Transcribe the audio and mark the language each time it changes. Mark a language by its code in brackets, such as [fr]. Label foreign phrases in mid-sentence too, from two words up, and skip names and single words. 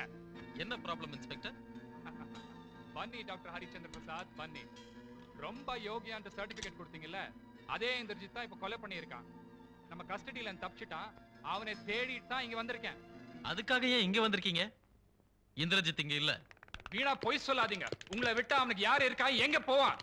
[ta] என்ன ப்ராப்ளம் இன்ஸ்பெக்டர்? [kn] ಬನ್ನಿ ಡಾಕ್ಟರ್ ಹರಿಚಂದ್ರ ಪ್ರಸಾத், ಬನ್ನಿ. [ta] ரொம்ப யோகியா அந்த சர்டிபிகேட் கொடுத்தீங்கல்ல, அதே இந்திரஜித் தான் இப்ப கொலை பண்ணியிருக்கான். நம்ம கஸ்டடியில தப்பிச்சிட்டான். அவனை தேடிட்டு தான் இங்க வந்திருக்கேன். அதுக்காக ஏன் இங்க வந்திருக்கீங்க? இந்திரஜித் இங்க இல்ல. வீணா பொய் சொல்லாதீங்க. உங்களை விட்டா அவனுக்கு யாரு இருக்கா, எங்க போவான்?